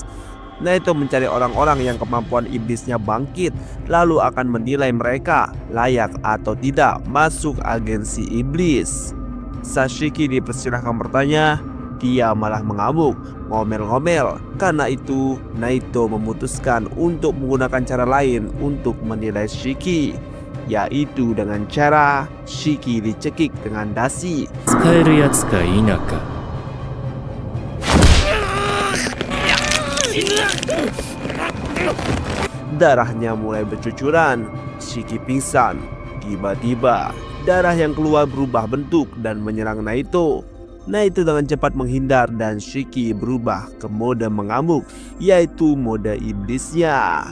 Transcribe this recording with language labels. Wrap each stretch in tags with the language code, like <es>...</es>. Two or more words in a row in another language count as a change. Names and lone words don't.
<id>Naito mencari orang-orang yang kemampuan iblisnya bangkit, lalu akan menilai mereka layak atau tidak masuk agensi iblis. Saat Shiki dipersilahkan bertanya, dia malah mengamuk, ngomel-ngomel. Karena itu, Naito memutuskan untuk menggunakan cara lain untuk menilai Shiki, yaitu dengan cara Shiki dicekik dengan dasi.</id> <ja>使えるやつか否か</ja> <id>Darahnya mulai bercucuran. Shiki pingsan. Tiba-tiba, darah yang keluar berubah bentuk dan menyerang Naito. Naito dengan cepat menghindar dan Shiki berubah ke mode mengamuk, yaitu mode iblisnya.</id>